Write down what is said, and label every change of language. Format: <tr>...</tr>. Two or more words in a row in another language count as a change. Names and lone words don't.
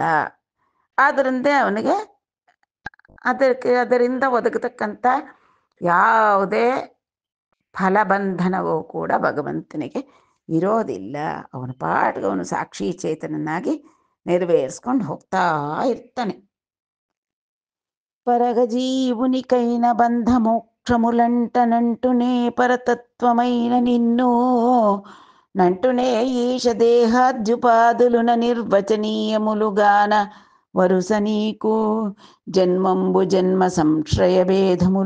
<kn>ಆದ್ದರಿಂದ ಅವನಿಗೆ ಅದರಿಂದ ಒದಗತಕ್ಕಂಥ ಯಾವುದೇ ಫಲಬಂಧನವೂ ಕೂಡ ಭಗವಂತನಿಗೆ ಇರೋದಿಲ್ಲ. ಅವನ ಪಾಟಿಗೆ ಅವನು ಸಾಕ್ಷಿ ಚೇತನನಾಗಿ ನೆರವೇರಿಸ್ಕೊಂಡು ಹೋಗ್ತಾ ಇರ್ತಾನೆ.</kn> <te>పరగజీవునికైన బంధమోక్షములంటనంటునే పరతత్వమైన నిన్ను నంటునే ఈశ దేహాద్యుపాదులున నిర్వచనీయములుగాన వరుస నీకు జన్మంబు జన్మ సంశ్రయ భేదములు</te>